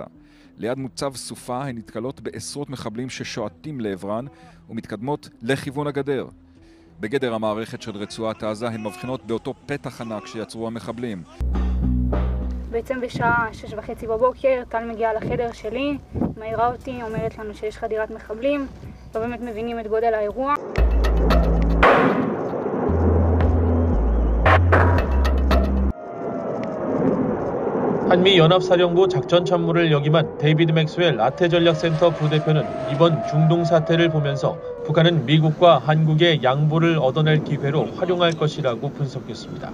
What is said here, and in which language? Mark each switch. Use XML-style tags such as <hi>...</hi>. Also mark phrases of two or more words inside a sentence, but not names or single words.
<he>ליד מוצב סופה הן נתקלות בעשרות מחבלים ששועטים לעברן ומתקדמות לכיוון הגדר. בגדר המערכת של רצועת עזה הן מבחינות באותו פתח ענק שיצרו המחבלים. בעצם בשעה 6:30 בבוקר טל מגיעה לחדר שלי, מעירה אותי, אומרת לנו שיש חדירת מחבלים, לא באמת מבינים את גודל האירוע.</he> <ko>한미연합사령부 작전참모를 역임한 데이비드 맥스웰 라테전략센터 부대표는 이번 중동 사태를 보면서 북한은 미국과 한국의 양보를 얻어낼 기회로 활용할 것이라고 분석했습니다.</ko>